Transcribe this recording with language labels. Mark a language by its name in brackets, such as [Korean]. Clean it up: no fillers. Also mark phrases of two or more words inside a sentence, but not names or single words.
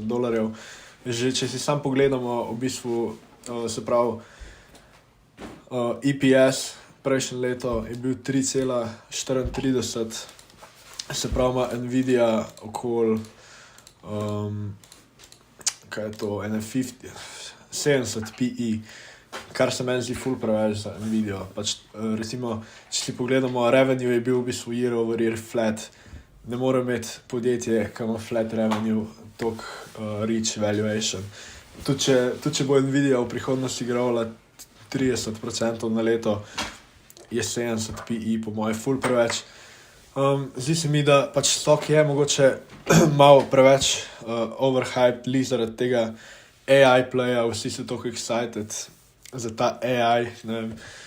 [Slovenian] Že če si sam pogledamo, v bistvu, se pravi, EPS prejšnje leto je bil 3,34, se pravi, ima Nvidia okoli, kaj je to, 70 PE, kar se meni zdi ful preveč za Nvidia. Pač, recimo, če si pogledamo, revenue je bil v bistvu [English] year over year flat. [Slovenian] Ne more imeti podjetje, ki ima [English] flat revenue, [Slovenian] toliko [English] rich valuation. [Slovenian] Tudi če bo Nvidia v prihodnosti igrala 30% na leto, je 70 PE po moje ful preveč. Zdi se mi, da pač stock je mogoče malo preveč overhyped zaradi tega AI playa, vsi so toliko excited za ta AI, ne vem.